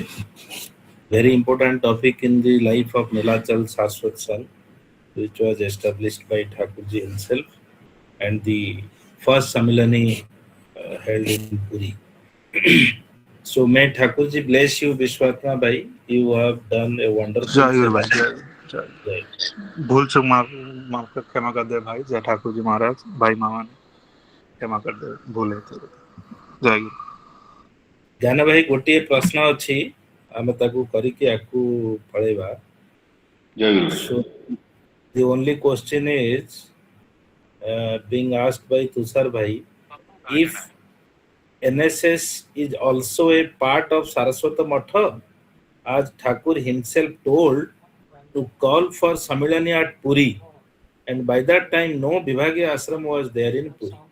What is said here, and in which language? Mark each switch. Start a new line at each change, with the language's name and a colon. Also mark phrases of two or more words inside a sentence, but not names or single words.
English: Very important topic in the life of Nilachal Saraswat Sal, which was established by Thakurji himself, and the first Samilani held in Puri. So may Thakurji bless you, Vishwatma Bhai. You have done a wonderful Jayaguru Bhai, seva. Jayaguru. Jai.
Hindi: भूल चूक माफ कर क्षमा कर दे भाई, जय ठाकुर जी महाराज, भाई मामा ने क्षमा कर दे, भूल है। जय गुरु।
Odia: ଜ୍ଞାନ ଭାଇ ଗୋଟିଏ ପ୍ରଶ୍ନ ଅଛି, ଆମେ ତାକୁ କରିକି ଆକୁ ପଳେଇବା।
English: So the only question is being asked by Tushar Bhai, if NSS is also a part of Saraswata Matha, as Thakur himself told to call for Samilani at Puri, and by that time no Vibhagya ashram was there in Puri.